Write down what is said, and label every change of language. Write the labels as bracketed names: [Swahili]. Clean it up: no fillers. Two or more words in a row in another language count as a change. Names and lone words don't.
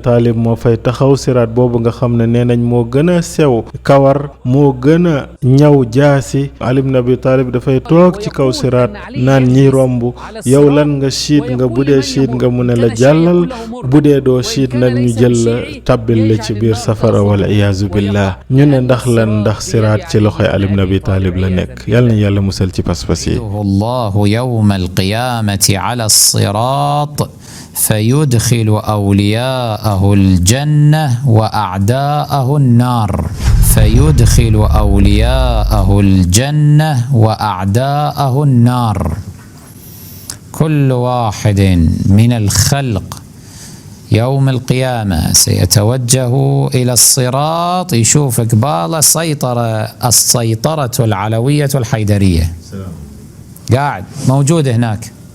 [Wolof] Talib moo fay taxaw siraat boobu nga xam ne nee nañ moo gën a sew kawar moo gën a ñaw jaasi Ali ibn Abi Talib dafay toog ci kaw siraat naan ñi romb yow lan nga siit nga bu dee siit nga mu ne la jàllal bu dee doo siit nag ñu jël la tàbbil la ci biir safara [Arabic] والعياذ بالله [Wolof] ñu ne ndax lan ndax siraat ci loxoy Ali ibn Abi Talib la nekk yàlla na yàlla musal ci pas-pas yi [Arabic] الله يوم القيامة على الصراط فيدخل أولياءه الجنة وأعداءه النار فيدخل أولياءه الجنة وأعداءه النار كل واحد من الخلق يوم القيامة سيتوجه إلى الصراط يشوف قباله السيطرة العلوية الحيدرية قاعد موجود هناك